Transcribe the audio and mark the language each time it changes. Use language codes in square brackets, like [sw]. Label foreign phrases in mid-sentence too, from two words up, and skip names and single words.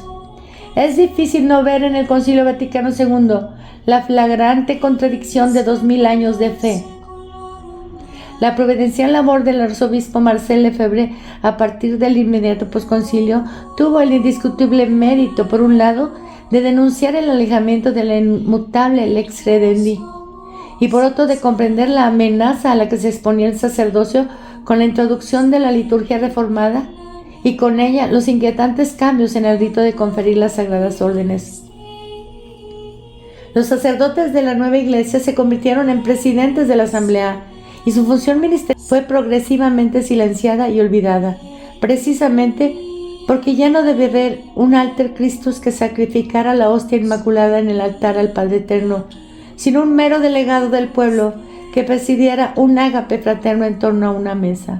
[es] Es difícil no ver en el Concilio Vaticano II la flagrante contradicción de 2000 años de fe. La providencial labor del arzobispo Marcel Lefebvre a partir del inmediato posconcilio tuvo el indiscutible mérito, por un lado, de denunciar el alejamiento de la inmutable [la] lex credendi [es] y por otro de comprender la amenaza a la que se exponía el sacerdocio con la introducción de la liturgia reformada y con ella los inquietantes cambios en el rito de conferir las sagradas órdenes. Los sacerdotes de la nueva iglesia se convirtieron en presidentes de la asamblea y su función ministerial fue progresivamente silenciada y olvidada, precisamente porque ya no debe haber un [la] alter Christus [es] que sacrificara la hostia inmaculada en el altar al Padre Eterno, sino un mero delegado del pueblo que presidiera un ágape fraterno en torno a una mesa.